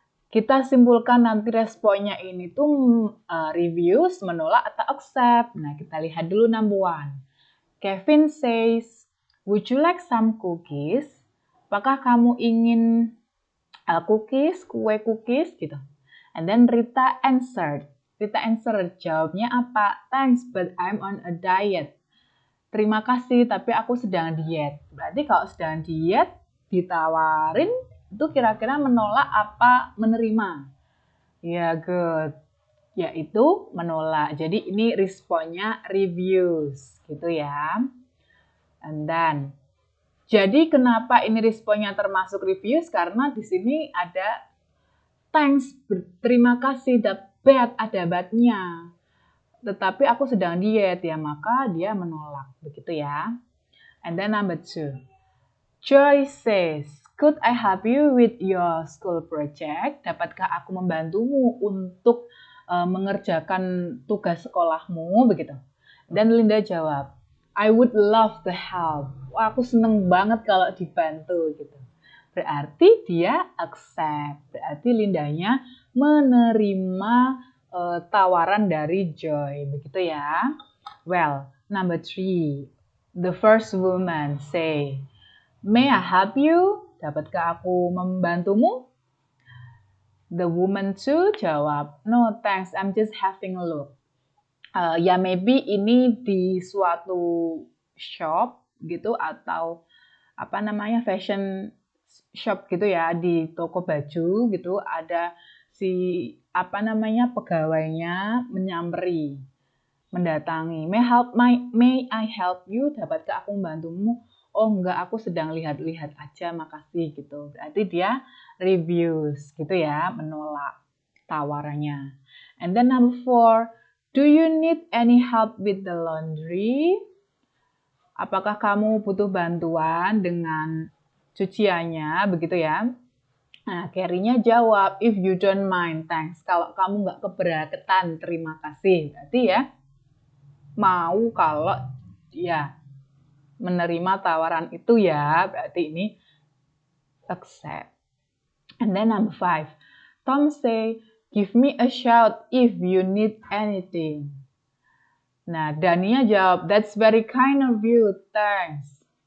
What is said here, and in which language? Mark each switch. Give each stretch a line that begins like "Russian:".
Indonesian: Kita simpulkan nanti responnya ini tuh reviews, menolak, atau accept. Nah, kita lihat dulu number 1.
English: Kevin says, would you like some cookies?
Indonesian: Apakah kamu ingin cookies, kue cookies gitu.
English: And then Rita answered,
Indonesian: jawabnya apa?
English: Thanks, but I'm on a diet.
Indonesian: Terima kasih, tapi aku sedang diet. Berarti kalau sedang diet, ditawarin, itu kira-kira menolak apa menerima? Ya, good. Yaitu menolak. Jadi ini responnya reviews, gitu ya. And then, jadi kenapa ini responnya termasuk reviews? Karena di sini ada thanks, terima kasih, ada but-nya. Tetapi aku sedang diet ya, maka dia menolak, begitu ya.
English: And then number 2. Joy says, could I help you with your school project?
Indonesian: Dapatkah aku membantumu untuk mengerjakan tugas sekolahmu, begitu. Dan Linda jawab,
English: I would love to help.
Indonesian: Wah, aku seneng banget kalau dibantu, gitu. Berarti dia accept. Berarti Lindanya menerima tawaran dari Joy, begitu ya.
English: Well, number 3. The first woman say, may I help you?
Indonesian: Dapatkah aku membantumu?
English: The woman too jawab, no thanks, I'm just having a look.
Indonesian: Ya maybe ini di suatu shop gitu, atau apa namanya, fashion shop gitu ya, di toko baju gitu, ada si apa namanya, pegawainya menyamari, mendatangi,
English: may I help you?
Indonesian: Dapatkah aku membantumu? Oh enggak, aku sedang lihat-lihat aja, makasih gitu. Berarti dia reviews gitu ya, menolak tawarannya.
English: And then number 4, do you need any help with the laundry?
Indonesian: Apakah kamu butuh bantuan dengan cuciannya, begitu ya? Nah, Carrie-nya jawab,
English: if you don't mind, thanks.
Indonesian: Kalau kamu nggak keberatan, terima kasih. Berarti ya, mau kalau ya menerima tawaran itu ya, berarti ini accept.
English: And then number 5, Tom say, give me a shout if you need anything.
Indonesian: Nah, Dania jawab,
English: that's very kind of you, thanks.